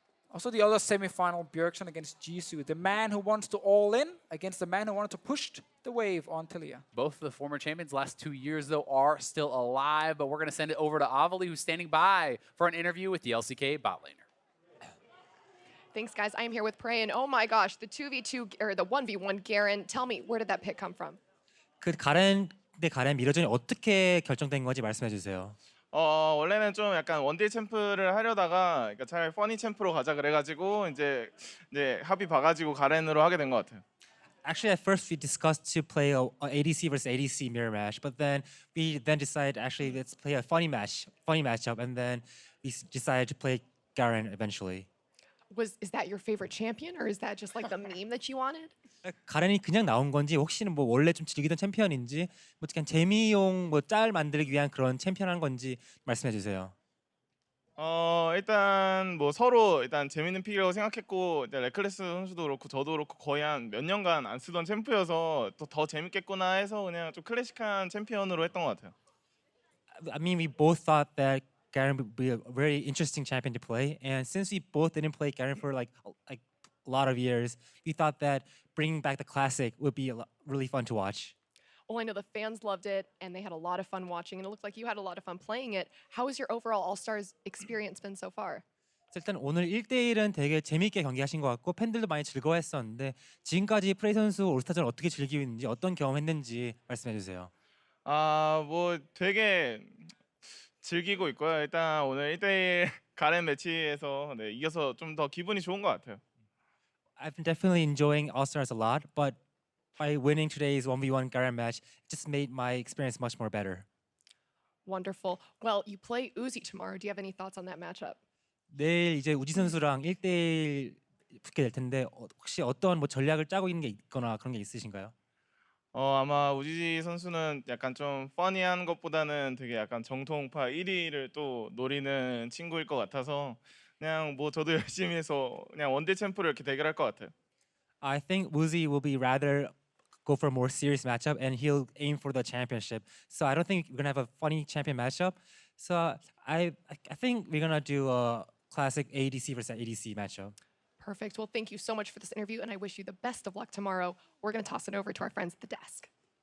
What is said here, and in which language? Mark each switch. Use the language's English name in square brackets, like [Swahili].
[English] Also, the other semi-final, Bjergsen against Jisoo, the man who wants to all in against the man who wanted to push the wave on Tilia. Both of the former champions last 2 years, though, are still alive, but we're going to send it over to Avali, who's standing by for an interview with the LCK bot laner. Thanks, guys. I am here with PraY, and oh my gosh, the 2v2 or the 1v1 Garen. Tell me, where did that pick come from? [Korean] 그 가렌 대 가렌 미러전이 어떻게 결정된 건지 말씀해 주세요. 원래는 좀 약간 원딜 챔프를 하려다가 그러니까 차라리 퍼니 챔프로 가자 그래가지고 이제 합의 봐가지고 가렌으로 하게 된 것 같아요. [English] Actually, at first we discussed to play a ADC versus ADC mirror match, but then we decided actually let's play a funny matchup, and then we decided to play Garen eventually. Is that your favorite champion, or is that just like the meme that you wanted? [Korean] 가렌이 그냥 나온 건지 혹시는 뭐 원래 좀 즐기던 챔피언인지 뭐 그냥 재미용 뭐 짤 만들기 위한 그런 챔피언 한 건지 말씀해 주세요. 일단 뭐 서로 일단 재밌는 픽이라고 생각했고 레클레스 선수도 그렇고 저도 그렇고 거의 한 몇 년간 안 쓰던 챔프여서 더 재밌겠구나 해서 그냥 좀 클래식한 챔피언으로 했던 것 같아요. [English] I mean, we both thought that Garen would be a very interesting champion to play, and since we both didn't play Garen for like a lot of years, we thought that bringing back the classic would be really fun to watch. Well, I know the fans loved it, and they had a lot of fun watching, and it looked like you had a lot of fun playing it. How has your overall All-Stars experience been so far? [Korean] 일단 오늘 1대1은 되게 재미있게 경기하신 것 같고 팬들도 많이 즐거워했었는데 지금까지 프레이 선수 올스타전 어떻게 즐기고 있는지 어떤 경험했는지 말씀해 주세요. 뭐 되게 즐기고 있고요. 일단 오늘 1대1 가렌 매치에서 이겨서 좀 더 기분이 좋은 것 같아요. [English] I've been definitely enjoying All-Stars a lot, but by winning today's 1v1 Garen match, it just made my experience much more better. Wonderful. Well, you play Uzi tomorrow. Do you have any thoughts on that matchup? [Korean] 내일 이제 우지 선수랑 1대1 붙게 될 텐데 혹시 어떤 뭐 전략을 짜고 있는 게 있거나 그런 게 있으신가요? 아마 우지 선수는 약간 좀 퍼니한 것보다는 되게 약간 정통파 1위를 또 노리는 친구일 것 같아서 그냥 뭐 저도 열심히 해서 그냥 원딜 챔프를 이렇게 대결할 것 같아요. [English] I think Woozy will be rather go for a more serious matchup and he'll aim for the championship. So I don't think we're gonna have a funny champion matchup. So I think we're gonna do a classic ADC versus ADC matchup. Perfect. Well, thank you so much for this interview, and I wish you the best of luck tomorrow. We're going to toss it over to our friends at the desk.